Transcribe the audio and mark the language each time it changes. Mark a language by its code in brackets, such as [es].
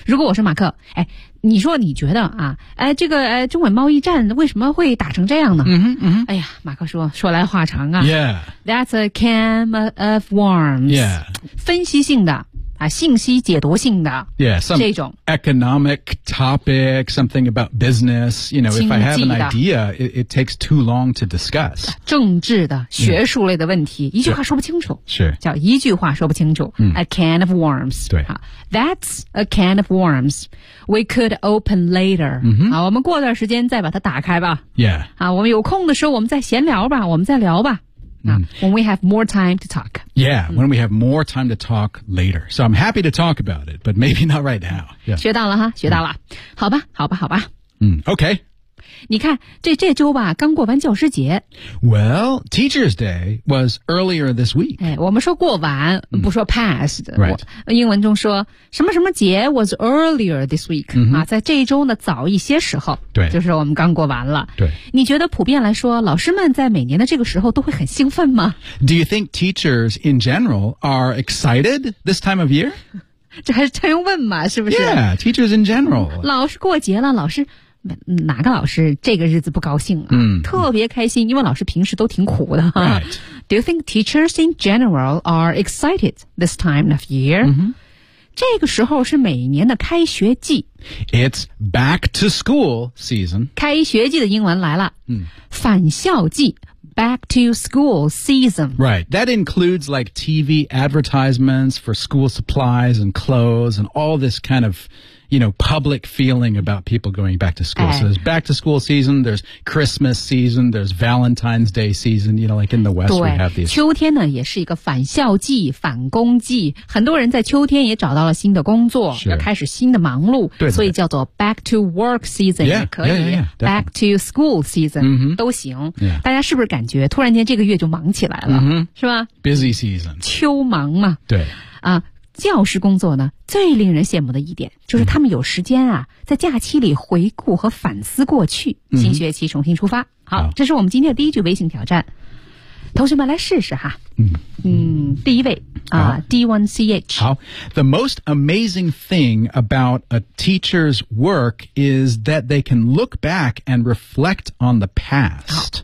[zh] 如果我是马克哎，你说你觉得啊哎，这个哎，中美贸易战为什么会打成这样呢 mm-hmm. 哎呀马克说来话长啊、 [en] yeah. that's a can of worms、 yeah. [zh] 分析性的啊，信息解读性的 [en] yeah, some [zh] 这种 [en] economic topic, something about business. You know, if I have an idea, it takes too long to discuss. [zh] 政治的、学术类的问题， yeah. [en] 一句话说不清楚， [zh] 是叫一句话说不清楚。A can of worms. 对， [en] 好 ，That's a can of worms. We could open later. 嗯哼， [zh] 好，我们过段时间再把它打开吧。 [en] Yeah. [zh] 啊，我们有空的时候我们再闲聊吧，我们再聊吧。 [en] When we have more time to talk. Yeah, when we have more time to talk later. So I'm happy to talk about it, but maybe not right now. Yeah. [zh] 学到了哈，学到了。好吧，好吧，好吧。 [en] Okay. [zh] 你看这周吧刚过完教师节。 [en] Well, Teacher's Day was earlier this week. [zh] 哎，我们说过完不说 past.、 [en] Right. [zh] 英文中说什么什么节 was earlier this week.、 Mm-hmm. 啊，在这一周呢早一些时候。对。就是我们刚过完了。对。你觉得普遍来说老师们在每年的这个时候都会很兴奋吗？ [en] Do you think teachers in general are excited this time of year? [zh] 这还是真问嘛是不是 [en] Yeah, teachers in general.、 [zh] 嗯、老师过节了老师。哪个老师这个日子不高兴啊、嗯、特别开心因为老师平时都挺苦的、 [en] right. Do you think teachers in general are excited this time of year?、 Mm-hmm. [zh] 这个时候是每年的开学季 [en] It's back to school season [zh] 开学季的英文来了、嗯、 [en] 返校季 Back to school season Right, that includes like TV advertisements for school supplies and clothes and all this kind ofYou know, public feeling about people going back to school.、哎、 so there's back to school season, there's Christmas season, there's Valentine's Day season, you know, like in the West we have these. [zh] 秋天呢也是一个返校季返工季很多人在秋天也找到了新的工作、 [en] sure. [zh] 要开始新的忙碌对所以叫做 [en] back to work season, [zh] 也可以 [en] yeah, yeah, back to school season,、 mm-hmm. [zh] 都行、 [en] yeah. [zh] 大家是不是感觉突然间这个月就忙起来了、 mm-hmm. 是吧 [en] Busy season. [zh] 秋忙嘛。对。啊教师工作呢最令人羡慕的一点就是他们有时间啊在假期里回顾和反思过去新学期重新出发好这是我们今天的第一句微信挑战同学们来试试哈嗯嗯第一位啊 D1CH [en] 好 The most amazing thing about a teacher's work is that they can look back and reflect on the past